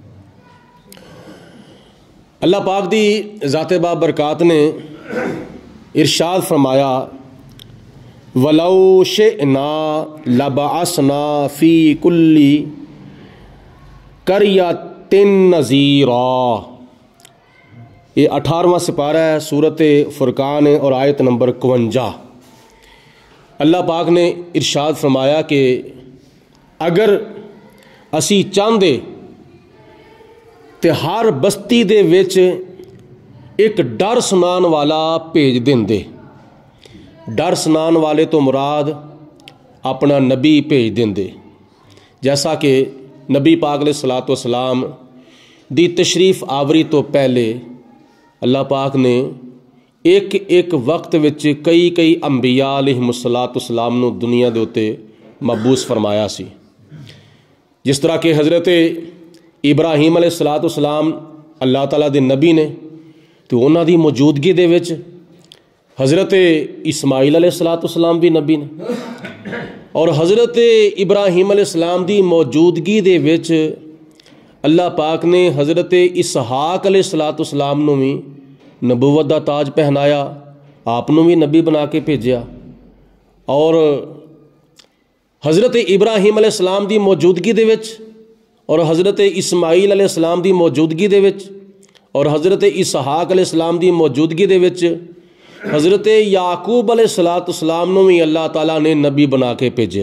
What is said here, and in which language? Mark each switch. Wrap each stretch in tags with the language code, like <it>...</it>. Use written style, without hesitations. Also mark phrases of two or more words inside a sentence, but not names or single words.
<pa>اللہ پاک دی ذات بابرکات نے ارشاد فرمایا</pa> <ar>وَلَوْ شِئْنَا لَبَعَثْنَا فِي كُلِّ قَرْيَةٍ نَذِيرًا۔</ar> <ur>یہ 18واں سپارہ ہے، سورۃ فرقان اور آیت نمبر 51۔</ur> <pa>اللہ پاک نے ارشاد فرمایا کہ اگر اسی چاہندے تے ہر بستی دے وچ ایک ڈر سنان والا بھیج دیندے۔ ڈر سنان والے تو مراد اپنا نبی بھیج دیندے، جیسا کہ نبی پاک علیہ الصلوۃ والسلام دی تشریف آوری تو پہلے اللہ پاک نے ایک وقت وچ کئی انبیاء علیہم الصلوۃ والسلام نو دنیا دے اتے مبعوث فرمایا سی۔ جس طرح کہ حضرت ابراہیم علیہ الصلوۃ والسلام اللہ تعالیٰ دے نبی نے، تو انہاں دی موجودگی دے وچ حضرت اسماعیل علیہ الصلوۃ والسلام بھی نبی نے، اور حضرت ابراہیم علیہ السلام دی موجودگی دے وچ اللہ پاک نے حضرت اسحاق علیہ الصلوۃ والسلام نو بھی نبوت دا تاج پہنایا، آپ نو بھی نبی بنا کے بھیجیا، اور حضرت ابراہیم علیہ السلام دی موجودگی دے وچ اور حضرت اسماعیل علیہ السلام دی موجودگی دے وچ اور حضرت اسحاق علیہ السلام دی موجودگی دے وچ حضرت یعقوب علیہ الصلوۃ والسلام نو بھی اللہ تعالیٰ نے نبی بنا کے بھیجیا۔</pa>